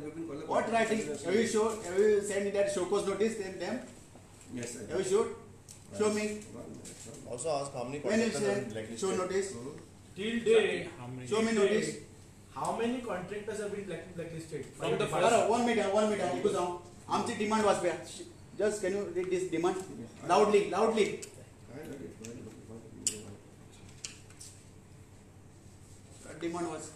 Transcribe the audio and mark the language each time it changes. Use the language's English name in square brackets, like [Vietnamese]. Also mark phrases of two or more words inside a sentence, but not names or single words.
[English] We have been calling. What writing? Have you shown? Have you sent that show cause notice them? Yes, I Have you showed? Show me. Also ask how many When you contractors are send blacklisted. show notice? Till date, Show me till notice. date, how many contractors have been blacklisted? From the [Marathi] बरं, 1 minute, इकडे जाऊ. आमची डिमांड वाचप्या. [English] Just can you read this demand loudly? [Marathi] डिमांड वाच.